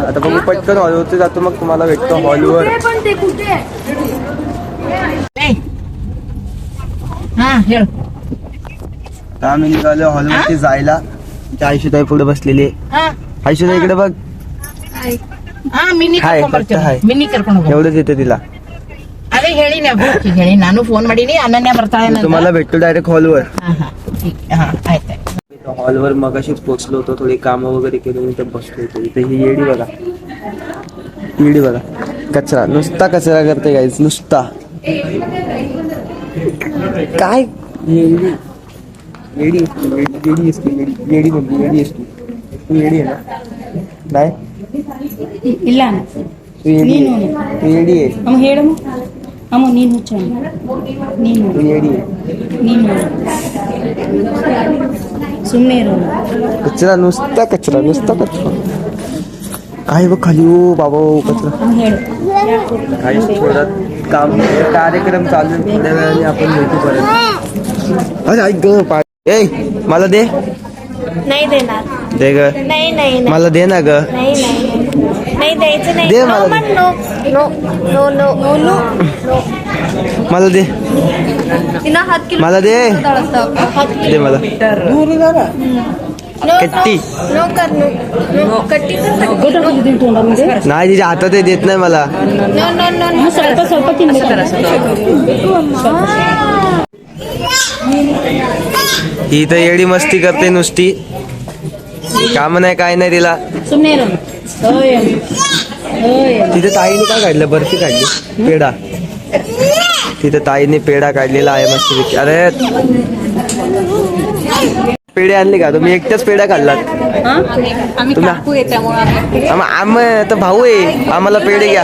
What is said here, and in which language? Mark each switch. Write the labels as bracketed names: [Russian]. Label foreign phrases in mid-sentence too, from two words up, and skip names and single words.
[Marathi] आता बघू, पटकन हॉलवरती जातो, मग तुम्हाला भेटतो हॉलवर. आम्ही निघालो हॉलवरती जायला. आयुष्यताई पुढे बसलेली. आयुष्यताई इकडे बघ. हाय, एवढंच येते तिला. [Kannada] अरे ಹೇಳಿ ನಾನು ಫೋನ್ ಮಾಡೀನಿ. ಅನನ್ಯ ಬರ್ತಾಳೆ. [Marathi] तुम्हाला भेटतो डायरेक्ट हॉलवर. हॉलवर मगाशीच पोहोचलो होतो, थोडी कामं वगैरे केली, इथे बसलो होतो. इथे ही येडी बघा, येडी बघा. कचरा, नुसता कचरा करते गाईज, नुसता. काय येडी येडी येडी असते, येडी म्हणजे येडी असते. तू येडी आहे ना? नाही, [Kannada] ಇಲ್ಲ [Marathi] तू येडी आहे. तू येडी आहे. [Kannada] ಅಮ್ಮ ಹೇಳಮ್ಮ. ಅಮ್ಮ ನೀನು ಹುಚ್ಚ, ನೀನು [Marathi] तू येडी आहे. [Kannada] ನೀನು ಸುಮ್ಮನೆ ಇರು. [Marathi] कचरा, नुसता कचरा, नुसता कचरा. आहे बघ खाली. ओ बाबा, ओ कचरा. [Kannada] ಅಮ್ಮ ಹೇಳು. [Marathi] काही थोडा काम कार्यक्रम चालू आहे, थोड्या वेळाने आपण भेटू परत. अरे ऐक ग, ए मला दे. नाही देणार. दे ग. नाही नाही नाही मला दे ना ग. नाही नाही नाही द्यायचं नाही. दे नो मला. म्हण, [English] no no no no no no. [Marathi] मला दे. तिनं हात केलं. मला दे. हात दे मला. नो कट्टी. नो कर, [English] no no [Marathi] कट्टी कर. नाही, तिच्या हातात हे देत नाही मला. [English] no no no no. [Kannada] ಸ್ವಲ್ಪ ಸ್ವಲ್ಪ ತಿನ್ಬೇಕು. [Marathi] ही तर येडी मस्ती करते नुसती, काम नाही काय नाही तिला. [Kannada] ಸುಮ್ಮನೆ ಇರು. ಓಯ್ ಓಯ್. [Marathi] तिथे ताईने काय काढलं? बर्फी काढली, पेढा. तिथे ताईने पेढा काढलेला आहे मस्त. अरे पेढे आणले का? तुम्ही एकट्याच पेढा काढलात? आम्ही तर भाऊ आहे, आम्हाला पेढे घ्या.